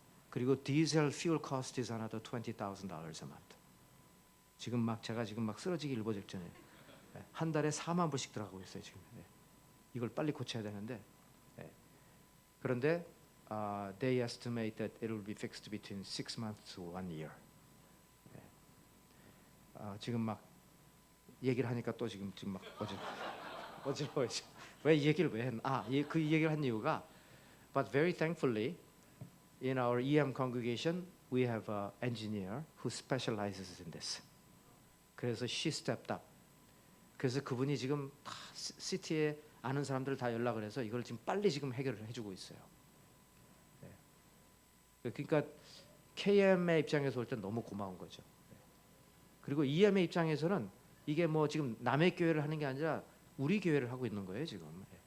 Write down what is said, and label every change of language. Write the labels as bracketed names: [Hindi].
[Korean] 그리고 디젤 [English] fuel cost is another $20,000 a month. [Korean] 제가 지금 막 쓰러지기 일보 직전에 한 달에 4만 불씩 들어가고 있어요 지금. 이걸 빨리 고쳐야 되는데 그런데 [English] they estimate that it will be fixed between 6 months to 1 year. [Korean] 지금 막 얘기를 하니까 또 지금 막 어지러워요. 왜 이 얘기를 왜 했나? 그 얘기를 한 이유가 [English] but very thankfully in our EM congregation we have an engineer who specializes in this. 그래서 she stepped up. [Korean] 그래서 그분이 지금 다 시티에 아는 사람들 다 연락을 해서 이걸 지금 빨리 지금 해결을 해주고 있어요. 네. 그러니까 KM의 입장에서 볼 때 너무 고마운 거죠. 네. 그리고 EM의 입장에서는 이게 뭐 지금 남의 교회를 하는 게 아니라 우리 교회를 하고 있는 거예요 지금.